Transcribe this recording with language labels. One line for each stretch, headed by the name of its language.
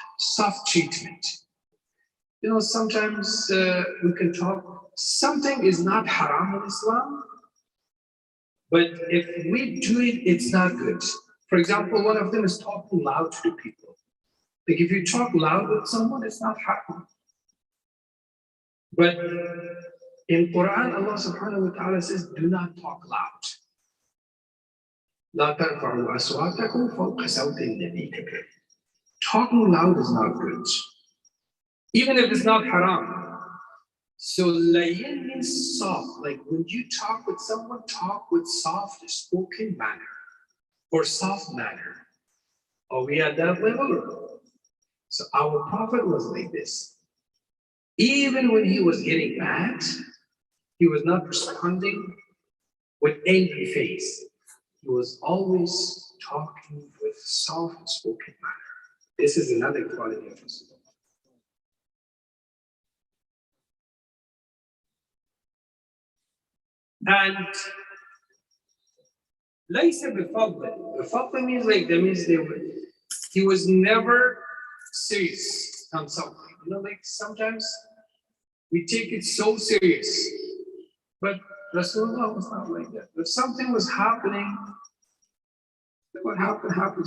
English: soft treatment. You know, sometimes we can talk, something is not haram in Islam, but if we do it, it's not good. For example, one of them is talking loud to the people. Like if you talk loud with someone, it's not haram. But in Quran, Allah subhanahu wa ta'ala says, do not talk loud.
Arabic: لا ترفعوا أصواتكم فوق صوت النبي.
English: Talking loud is not good, even if it's not haram. So layyin means soft. Like when you talk with someone, talk with soft spoken manner or soft manner. Are we at that level? So our Prophet was like this. Even when he was getting mad, he was not responding with angry face. He was always talking with soft spoken manner. This is another quality of Rasulullah.
Arabic: And ليس بفضل.
English: بفضل means like, that means he was never serious on something. You know, like sometimes we take it so serious, but Rasulullah was not like that. If something was happening, what happened.